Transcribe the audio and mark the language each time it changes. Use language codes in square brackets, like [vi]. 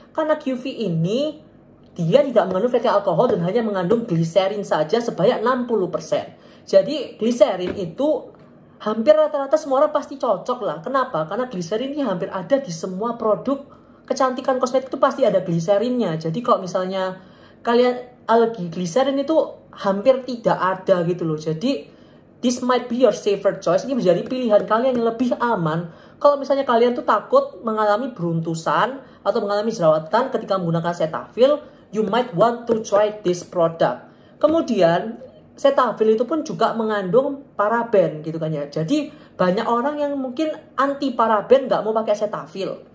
[id] Karena QV ini dia tidak mengandung fatty alcohol dan hanya mengandung glycerin saja sebanyak 60%. Jadi glycerin itu hampir rata-rata semua orang pasti cocok lah. Kenapa? Karena glycerin ini hampir ada di semua produk kecantikan kosmetik itu pasti ada glycerinnya. Jadi kalau misalnya kalian alergi glycerin itu hampir tidak ada gitu loh. [en] Jadi this might be your safer choice. [id] Ini menjadi pilihan kalian yang lebih aman. Kalau misalnya kalian tuh takut mengalami beruntusan atau mengalami jerawatan ketika menggunakan Cetaphil, [en] you might want to try this product. [id] Kemudian Cetaphil itu pun juga mengandung paraben gitu kan ya. Jadi banyak orang yang mungkin anti paraben nggak mau pakai Cetaphil.